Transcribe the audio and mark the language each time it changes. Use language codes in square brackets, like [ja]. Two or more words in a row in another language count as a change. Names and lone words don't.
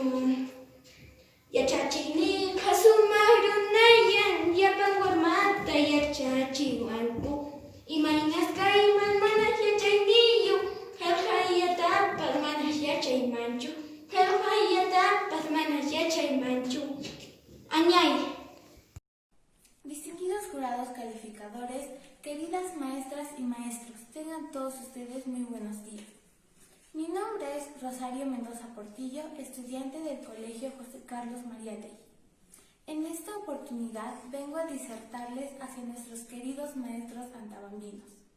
[qu] Yachachiyniqa sumaq runayan llapan warmata yachachiwanku. Imaynas kayman manas yachayniyu qillqayatapas manas yachaymanchu. Qillqayatapas manas yachaymanchu. Añay. [es] Distinguidos jurados calificadores, queridas maestras y maestros, tengan todos ustedes muy buenos días. Mi nombre es Rosario Mendoza Portillo, estudiante del Colegio José Carlos Mariátegui. En esta oportunidad vengo a disertarles hacia nuestros queridos maestros antabambinos.